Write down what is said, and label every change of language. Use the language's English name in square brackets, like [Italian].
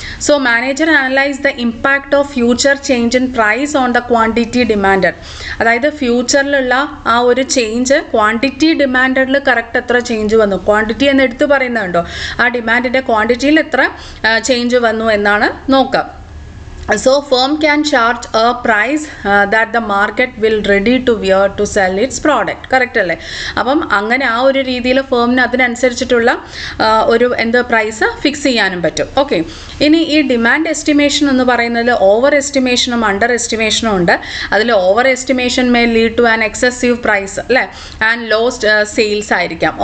[English] So manager analyse the impact of future change in price on the quantity demanded. [Malayalam] അതായത് ഫ്യൂച്ചറിലുള്ള ആ ഒരു change quantity ഡിമാൻഡിൽ correct എത്ര change വന്നു, quantity എന്ന് എടുത്ത് പറയുന്നുണ്ടോ, ആ ഡിമാൻഡിൻ്റെ ക്വാണ്ടിറ്റിയിൽ എത്ര ചേഞ്ച് വന്നു എന്നാണ് നോക്കുക. [English] So firm can charge a price that the market will ready to bear to sell its product. [Malayalam] Correct അല്ലേ? അപ്പം അങ്ങനെ ആ ഒരു രീതിയിൽ ഫേമിന് അതിനനുസരിച്ചിട്ടുള്ള ഒരു പ്രൈസ് ഫിക്സ് ചെയ്യാനും പറ്റും. ഓക്കെ, ഇനി ഈ ഡിമാൻഡ് എസ്റ്റിമേഷൻ എന്ന് പറയുന്നത് ഓവർ എസ്റ്റിമേഷനും അണ്ടർ എസ്റ്റിമേഷനും ഉണ്ട്. അതിൽ [English] overestimation may lead to an excessive price [Malayalam] അല്ലേ [English] and lost sales [Malayalam] ആയിരിക്കാം.